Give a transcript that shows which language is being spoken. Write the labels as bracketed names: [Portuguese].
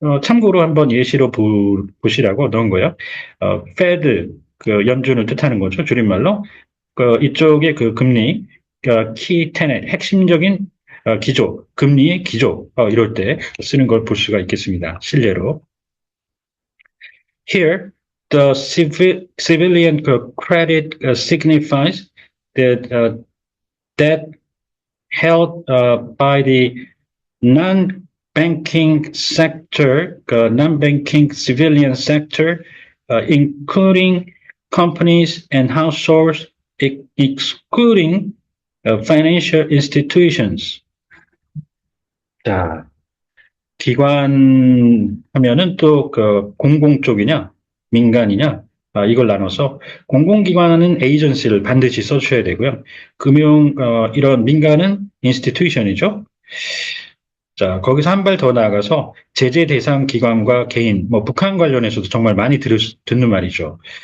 [Korean] 참고로 한번 예시로 보시라고 넣은 거예요. Fed, 그 연준을 뜻하는 거죠. 줄임말로. 이쪽에 그 금리, key tenet, 핵심적인 기조, 금리의 기조, 이럴 때 쓰는 걸 볼 수가 있겠습니다. 실례로. [English] Here, the civilian credit signifies that debt held by the non-banking sector, non-banking civilian sector, including companies and households, excluding financial institutions. [Korean] 자, 기관 하면은 또 그 공공 쪽이냐, 민간이냐, 이걸 나눠서 공공기관은 에이전시를 반드시 써주셔야 되고요. 이런 민간은 인스티튜션이죠. 자, 거기서 한 발 더 나아가서 제재 대상 기관과 개인, 북한 관련해서도 정말 많이 듣는 말이죠.